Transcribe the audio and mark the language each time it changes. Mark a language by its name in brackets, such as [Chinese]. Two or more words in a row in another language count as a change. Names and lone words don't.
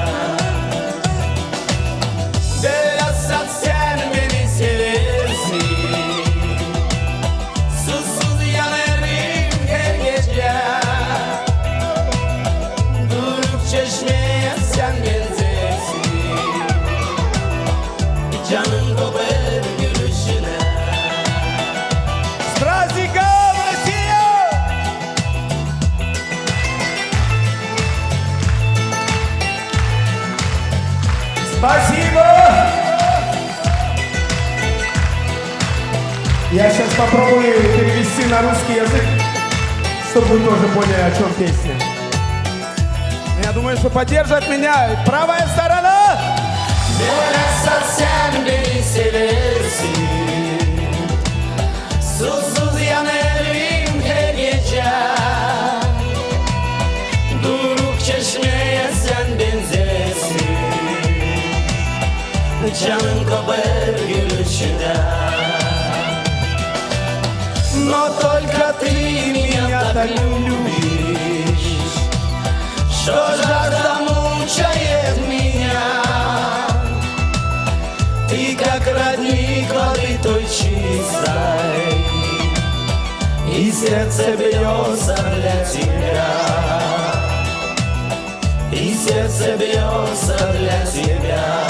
[Turkish] Dörasat sen beni seversin, susuz yanarım her gece. Duruk çeşmeye sen benzersin, canım kopar gülüşüne. [Russian] С праздником, Россия! Спасибо! Я сейчас попробую перевести на русский язык, чтобы вы тоже поняли, о чем песня. Я думаю, что поддержат меня правая сторона. [Turkish] Dörasat sen beni seversin, susuz yanarım her gece. Duruk çeşmeye sen benzersin, canım kopar gülüşüne. [Russian] Но только ты меня так любишь, что жажда мучает меня. Ты как родник воды той чистой, и сердце бьется для тебя, и сердце бьется для тебя.